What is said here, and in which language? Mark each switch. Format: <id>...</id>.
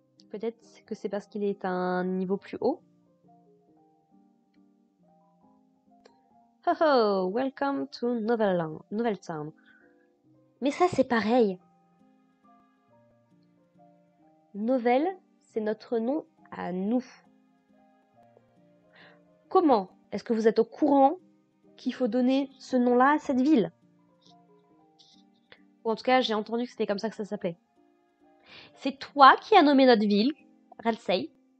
<fr>Peut-être que c'est parce qu'il est à un niveau plus haut.</fr> <en>Ho ho, welcome to Noveltown.</en> <fr>Mais ça c'est pareil. Novel, c'est notre nom à nous. Comment est-ce que vous êtes au courant qu'il faut donner ce nom-là à cette ville? Ou en tout cas, j'ai entendu que c'était comme ça que ça s'appelait. C'est toi qui as nommé notre ville, Ralsei.</fr>